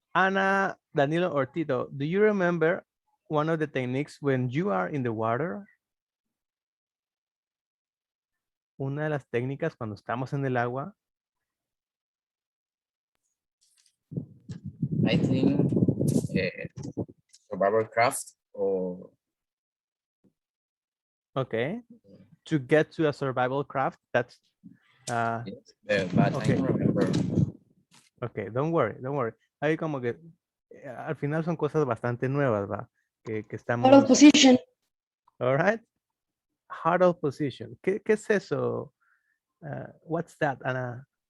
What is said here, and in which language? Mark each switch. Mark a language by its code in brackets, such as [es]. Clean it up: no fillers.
[en] Ana, Danilo, or Tito, do you remember one of the techniques when you are in the water? [es] Una de las técnicas cuando estamos en el agua. [en] I think survival craft or Okay. To get to a survival craft, that's yes, but okay. I don't remember. Okay, don't worry, don't worry. [es] Ahí como que al final son cosas bastante nuevas, ¿va? Que [en] Out of [es] estamos. [en] position. All right. Huddle position. [es] ¿Qué es eso? [en] What's that, Ana?